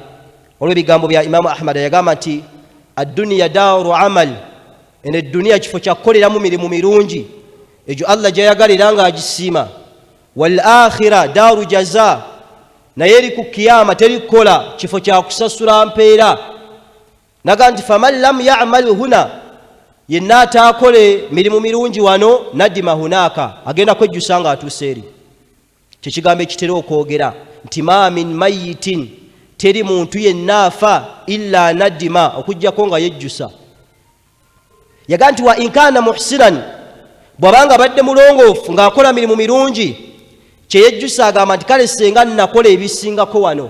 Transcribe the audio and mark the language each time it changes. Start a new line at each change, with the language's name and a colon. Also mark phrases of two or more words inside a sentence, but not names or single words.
Ganda: Olw'ebigambo bya Imaamu Ahmad yagamba nti
Arabic: الدنيا دار عمل
Ganda: eno eddunya kifo kya kukoleramu mirimu mirungi egyo Allah gyayagalira ng'agisiima
Arabic: والآخرة دار جزاء
Ganda: naye eri ku kiyama terikola kifo kya kusasula mpeera. Naga nti
Arabic: فمن لم يعمل هنا
Ganda: yenna ataakole mirimu mirungi wano
Arabic: ندم هناك
Ganda: agenda kwejjusa nga atuuse eri. Kyekigambo ekitera okwogera nti
Arabic: ما من ميت
Ganda: teri muntu yenna afa
Arabic: إلا ندم
Ganda: okujjako nga yejjusa. Yaga nti
Arabic: وإن كان محسنا
Ganda: bw'abanga badde mulongoofu ng'akola mirimu mirungi kyeyejjusa agamba nti kale senga nnakola ebisingako wano.